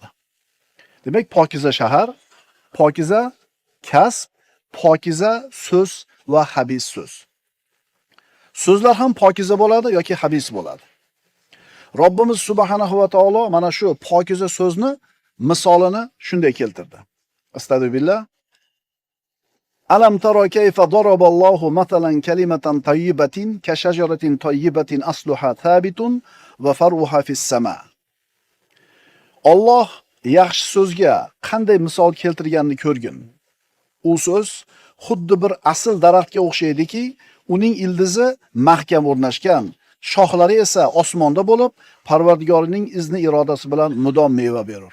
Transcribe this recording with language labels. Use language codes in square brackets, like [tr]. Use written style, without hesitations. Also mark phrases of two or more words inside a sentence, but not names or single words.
[uz] Demak, pokiza shahar, pokiza kasb, pokiza so'z va habis so'z. So'zlar ham pokiza bo'ladi yoki habis bo'ladi. Robbimiz [ar] سبحانه وتعالى [uz] mana shu pokiza so'zni misolini shunday keltirdi. Astagfirullah. [ar] ألم تر كيف ضرب الله مثلا كلمة طيبة كشجرة طيبة أصلها ثابت وفرعها في السماء. [uz] Alloh yaxshi so'zga qanday misol keltirganini ko'rgin. U so'z xuddi bir asl daraxtga o'xshaydiki, uning ildizi mahkam o'rnashgan, shoxlari esa osmonda bo'lib, Parvardigorining izni irodasi bilan mudom meva berur.